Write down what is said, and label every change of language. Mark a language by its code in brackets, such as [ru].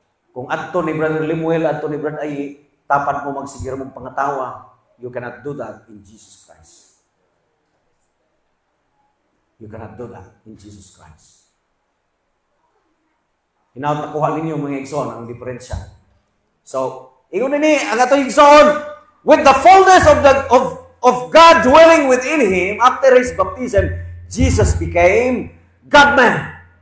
[ceb] Kung adto ni Brother Limuel, adto ni Brother Ayi, tapan mo magsigir mong pangatawa, [en] you cannot do that in Jesus Christ. You cannot do that in Jesus Christ. [ceb] Hinaut nakuha ninyo mga igsoon ang diferensya. So, ingon ni ang atong igsoon, [en] with the fullness of God dwelling within him, after his baptism, Jesus became God-man.